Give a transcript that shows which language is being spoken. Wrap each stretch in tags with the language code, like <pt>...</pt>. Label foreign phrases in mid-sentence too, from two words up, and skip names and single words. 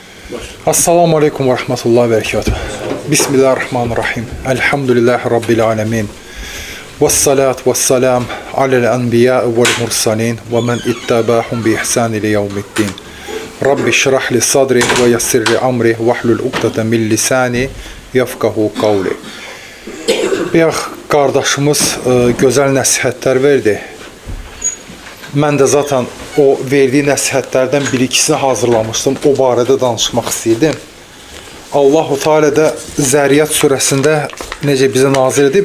<ar>السلام عليكم ورحمة الله وبركاته. بسم الله الرحمن الرحيم. الحمد لله رب العالمين. والصلاة والسلام على الأنبياء والمرسلين ومن اتبعهم بإحسان إلى يوم الدين. رب اشرح لي صدري ويسر لي أمري واحلل عقدة من لساني يفقهوا قولي.</ar> <az>Bir qardaşımız gözəl nəsihətlər verdi. Mən də zaten o verdiyi nəsihətlərdən bir-ikisini hazırlamışdım. O barədə danışmaq istəyirdim.</az> <ar>الله تعالى</ar> <az>da Zəriyat surəsində necə bizə nazil edib?</az>